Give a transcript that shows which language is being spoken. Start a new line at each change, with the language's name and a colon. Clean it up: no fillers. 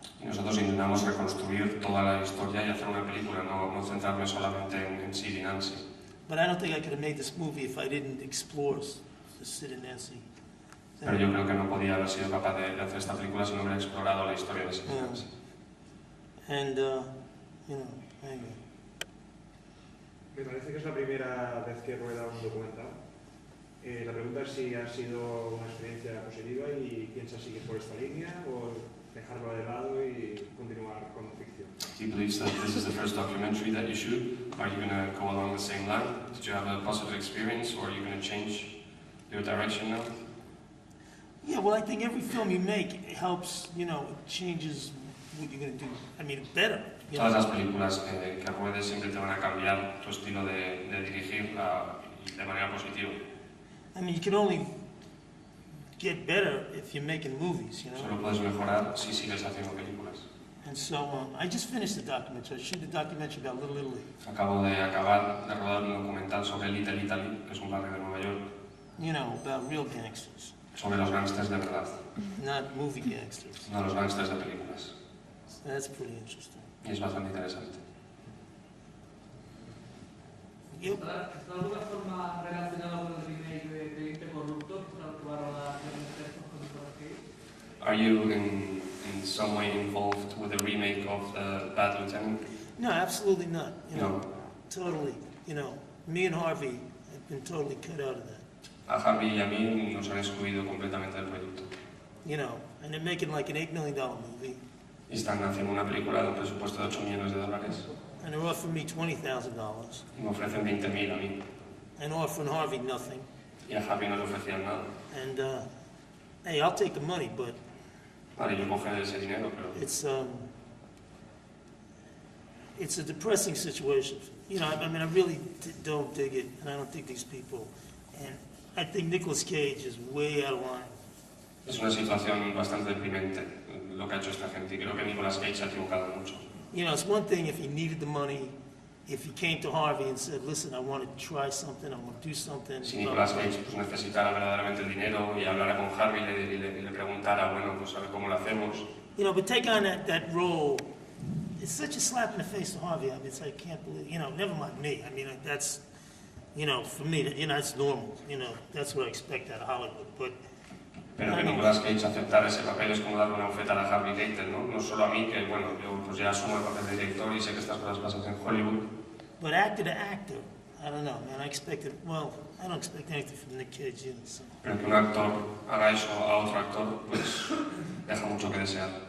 Spanish: Y nosotros intentamos reconstruir toda la historia y hacer una película, no centrarme solamente en Sid y Nancy.
English: But I don't think I could have made this movie if I didn't explore the Sid and Nancy.
Spanish: Pero yo creo que no podía haber sido capaz de hacer esta película si no hubiera explorado la historia de Sid y Nancy.
English: And, anyway.
Spanish: Me parece que es la primera vez que rueda un documental. La pregunta es si ha sido una experiencia positiva y piensas seguir por esta línea o dejarlo de lado y continuar con ficción.
English: He believes that this is the first documentary that you shoot. Are you going to go along the same line? Did you have a positive experience, or are you going to change your direction now? Yeah, well, I think every film you make helps, it changes what you're going to do. I mean, better.
Spanish: Todas las películas que ruedes siempre te van a cambiar tu estilo de dirigir de manera positiva.
English: I mean, you can only get better if you're making movies,
Spanish: Solo puedes mejorar si sigues haciendo películas.
English: And so I just finished the documentary. I shot a documentary about Little Italy.
Spanish: Acabo de acabar de rodar un documental sobre Little Italy, que es un barrio de Nueva York,
English: You know, about real gangsters,
Spanish: sobre los gángsters de verdad,
English: not movie gangsters.
Spanish: no los gángsters de películas.
English: So that's pretty interesting.
Spanish: Y es bastante interesante.
English: Yep.
Spanish: ¿Está de alguna forma relacionado con el remake de Ente Corrupto, que va a rodar en textos con Nicolas Cage?
English: Are you in some way involved with the remake of The Bad Lieutenant? No, absolutely not. You know,
Spanish: No.
English: totally. You know, me and Harvey have been totally cut out of that.
Spanish: A Harvey y a mí nos han excluido completamente del proyecto.
English: You know, and they're making like an $8 million movie,
Spanish: Y están haciendo una película de un presupuesto de $8 millones,
English: and they're offering me $20,000,
Spanish: y me ofrecen 20.000 a mí.
English: and offering Harvey nothing.
Spanish: Y a Harvey no le ofrecían nada.
English: And hey, I'll take the money, but
Spanish: Vale, yo cogeré ese dinero, pero
English: it's a depressing situation. You know, I mean, I really don't dig it, and I don't think these people. And I think Nicolas Cage is way out of line.
Spanish: es una situación bastante deprimente lo que ha hecho esta gente. Y creo que Nicolas Cage se ha equivocado mucho.
English: You know, it's one thing if he needed the money, if he came to Harvey and said, listen, I want to try something, I want to do something.
Spanish: Si Nicolas Cage pues, necesitara verdaderamente el dinero y hablara con Harvey y le preguntara, bueno, pues a ver cómo lo hacemos.
English: You know, but take on that role, it's such a slap in the face to Harvey. I mean, it's like, I can't believe, you know, never mind me. I mean, that's, you know, for me, you know, that's normal. You know, that's what I expect out of Hollywood. But
Spanish: Pero que Nicolas Cage aceptara ese papel es como darle una bofetada a Harvey Keitel, ¿no? No solo a mí, que bueno, yo pues ya asumo el papel de director y sé que estas cosas pasan en Hollywood.
English: But actor to actor, I don't know, man. I don't expect anything from Nick Cage either. So.
Spanish: Pero que un actor haga eso a otro actor, pues deja mucho que desear.